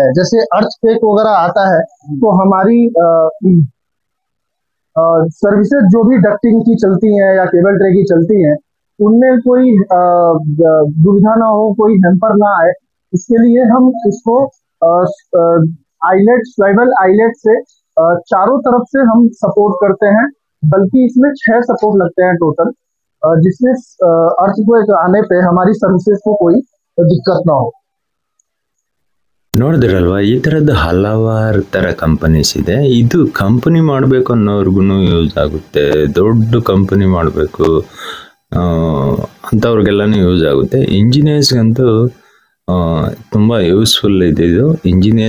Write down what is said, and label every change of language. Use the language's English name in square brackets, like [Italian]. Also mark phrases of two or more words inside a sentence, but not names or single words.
[Hindi] जैसे अर्थक्वेक वगैरह आता है तो हमारी सर्विसेज जो भी डक्टिंग की चलती हैं या [English] cable tray [Hindi] की चलती हैं, उनमें कोई दुविधा ना हो, कोई हेम्पर ना आए, इसके लिए हम इसको [English] swivel eyelet [Hindi] से चारों तरफ से हम सपोर्ट करते हैं. बल्कि इसमें 6 सपोर्ट लगते हैं टोटल, जिसमें अर्थक्वेक आने पे हमारी सर्विसेज को कोई दिक्कत ना हो. [Kannada] ನೋಡಿದ್ರಲ್ವಾ, ಈ ಥರದ ಹಲವಾರು ಥರ ಕಂಪನೀಸ್ ಇದೆ. ಇದು ಕಂಪನಿ ಮಾಡಬೇಕು ಅನ್ನೋರ್ಗು ಯೂಸ್ ಆಗುತ್ತೆ. ದೊಡ್ಡ ಕಂಪನಿ ಮಾಡಬೇಕು ಅಂಥವ್ರಿಗೆಲ್ಲನೂ ಯೂಸ್ ಆಗುತ್ತೆ. ಇಂಜಿನಿಯರ್ಸ್ಗಂತೂ ತುಂಬ ಯೂಸ್ಫುಲ್ ಇದೆ ಇದು.